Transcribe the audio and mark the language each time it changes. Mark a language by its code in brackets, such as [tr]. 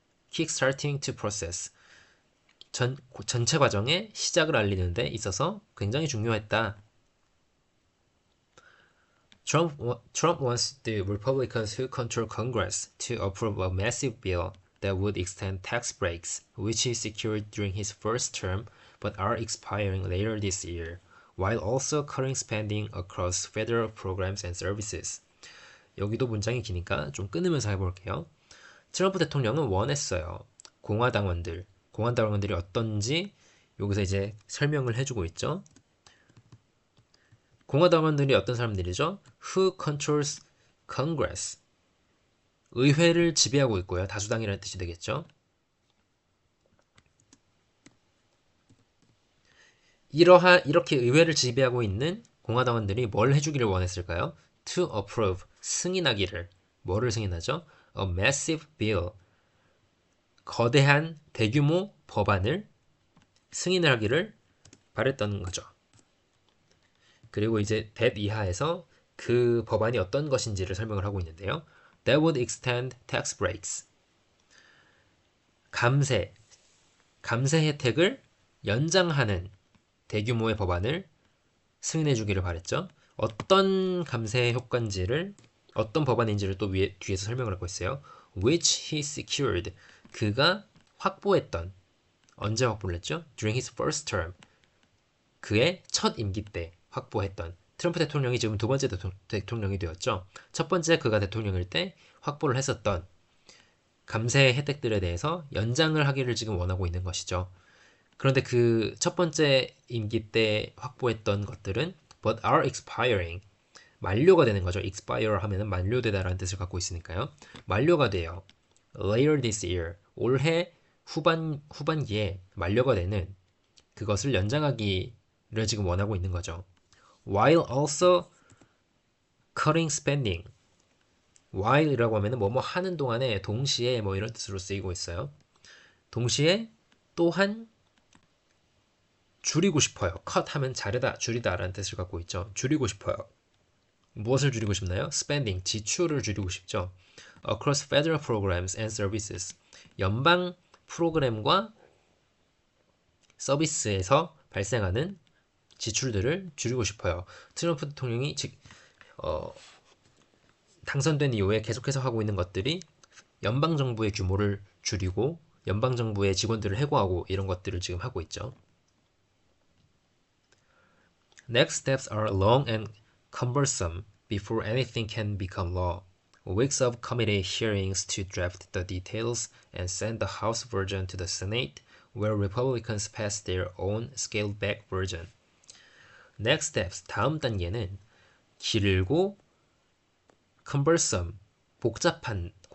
[en] kickstarting to process. [ko] 전체 과정의 시작을 알리는 데 있어서 굉장히 중요했다. [en] Trump wants the Republicans who control Congress to approve a massive bill that would extend tax breaks, which he secured during his first term but are expiring later this year, while also cutting spending across federal programs and services. [ko] 여기도 문장이 기니까 좀 끊으면서 해볼게요. 트럼프 대통령은 원했어요. 공화당원들이 어떤지 여기서 이제 설명을 해주고 있죠. 공화당원들이 어떤 사람들이죠? [en] Who controls Congress? [ko] 의회를 지배하고 있고요. 다수당이라는 뜻이 되겠죠. 이렇게 의회를 지배하고 있는 공화당원들이 뭘 해주기를 원했을까요? [en] To approve, [ko] 승인하기를. 뭐를 승인하죠? [en] A massive bill, [ko] 거대한 대규모 법안을 승인을 하기를 바랬던 거죠. 그리고 이제 that 이하에서 그 법안이 어떤 것인지를 설명을 하고 있는데요. [en] That would extend tax breaks. [ko] 감세 혜택을 연장하는 대규모의 법안을 승인해 주기를 바랬죠. 어떤 감세 효과인지를 어떤 법안인지를 또 뒤에서 설명을 하고 있어요. [en] Which he secured. [ko] 그가 확보했던. 언제 확보를 했죠? [en] During his first term. [ko] 그의 첫 임기 때 확보했던. 트럼프 대통령이 지금 두 번째 대통령이 되었죠. 첫 번째 그가 대통령일 때 확보를 했었던 감세 혜택들에 대해서 연장을 하기를 지금 원하고 있는 것이죠. 그런데 그 첫 번째 임기 때 확보했던 것들은 [en] but are expiring. [ko] 만료가 되는 거죠. expire 하면은 만료되다라는 뜻을 갖고 있으니까요. 만료가 돼요. [en] later this year. [ko] 올해 후반기에 만료가 되는 그것을 연장하기를 지금 원하고 있는 거죠. [en] while also cutting spending. [ko] while이라고 하면은 뭐뭐 하는 동안에 동시에 뭐 이런 뜻으로 쓰이고 있어요. 동시에 또한 줄이고 싶어요. cut 하면 자르다, 줄이다 라는 뜻을 갖고 있죠. 줄이고 싶어요. 무엇을 줄이고 싶나요? spending, 지출을 줄이고 싶죠. [en] across federal programs and services. [ko] 연방 프로그램과 서비스에서 발생하는 지출들을 줄이고 싶어요. 트럼프 대통령이 당선된 이후에 계속해서 하고 있는 것들이 연방정부의 규모를 줄이고 연방정부의 직원들을 해고하고 이런 것들을 지금 하고 있죠. [en] Next steps are long and cumbersome before anything can become law. Weeks of committee hearings to draft the details and send the House version to the Senate, where Republicans pass their own scaled-back version. Next steps, [ko] 다음 단계는 길고 cumbersome, 복잡해요.